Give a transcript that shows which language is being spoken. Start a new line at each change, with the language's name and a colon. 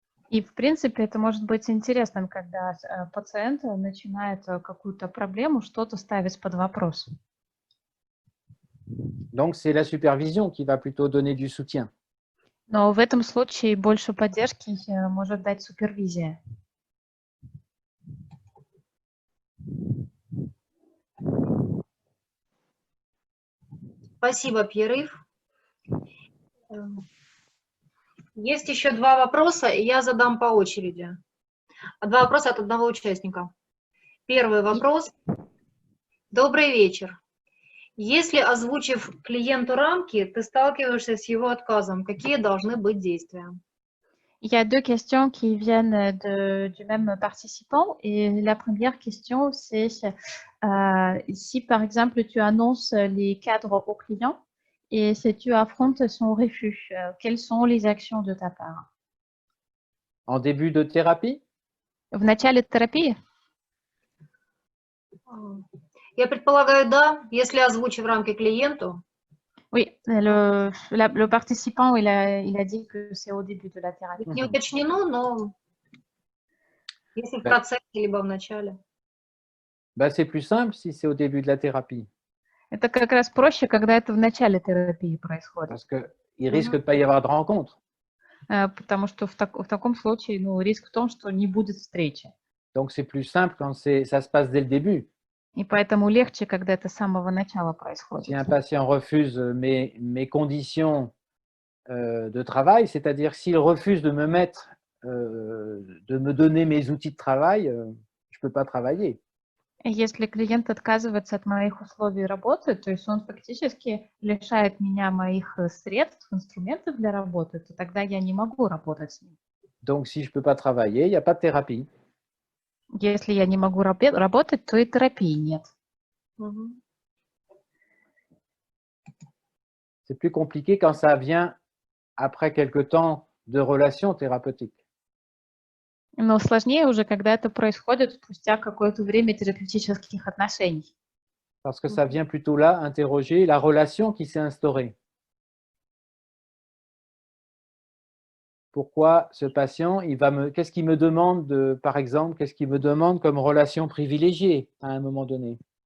Russian: И, в принципе, это может быть интересным, когда пациент начинает какую-то проблему, что-то ставить под вопрос.
French: Donc, c'est la supervision qui va plutôt donner du soutien.
Russian: Но в этом случае больше поддержки может дать супервизия. Спасибо, Пьер-Ив. Есть еще два вопроса, и я задам по очереди. Два вопроса от одного участника. Первый вопрос. Добрый вечер. Если, озвучив клиенту рамки, ты сталкиваешься с его отказом, какие должны быть действия?
French: Il y a deux questions qui viennent du même participant. Et la première question, c'est si, par exemple, tu annonces les cadres au client et si tu affrontes son refus, quelles sont les actions de ta part? En début de thérapie?
Russian: В начале терапии? Я предполагаю, да, если озвучив рамки клиенту.
French: Oui, le participant, il a dit que c'est au début de la thérapie.
Russian: Не уточнено, но если в процессе, либо в начале.
French: Ben, c'est plus simple si c'est au début de la thérapie,
Russian: Это как раз проще, когда это в начале терапии происходит.
French: parce qu'il risque de pas y avoir de rencontre.
Russian: Потому что в таком случае, ну, риск в том, что не будет встречи.
French: Donc, c'est plus simple quand ça se passe dès le début.
Russian: И поэтому легче, когда это с самого начала происходит.
French: Si un patient refuse mes conditions de travail, c'est-à-dire s'il refuse de me mettre, de me donner mes outils de travail, je ne peux pas travailler.
Russian: Если клиент отказывается от моих условий работы, то есть он фактически лишает меня моих средств, инструментов для работы, то тогда я не могу работать с ним.
French: Donc, si je ne peux pas travailler, il n'y a pas de thérapie.
Russian: Если я не могу работать, то и терапии нет.
French: C'est plus compliqué quand ça vient après quelque temps de relation thérapeutique.
Russian: Но сложнее уже, когда это происходит спустя какое-то время терапевтических отношений.
French: Parce que ça vient plutôt là interroger la relation qui s'est instaurée. Pourquoi ce patient, qu'est-ce qu'il me demande, par exemple, qu'est-ce qu'il me demande comme relation privilégiée à un moment donné?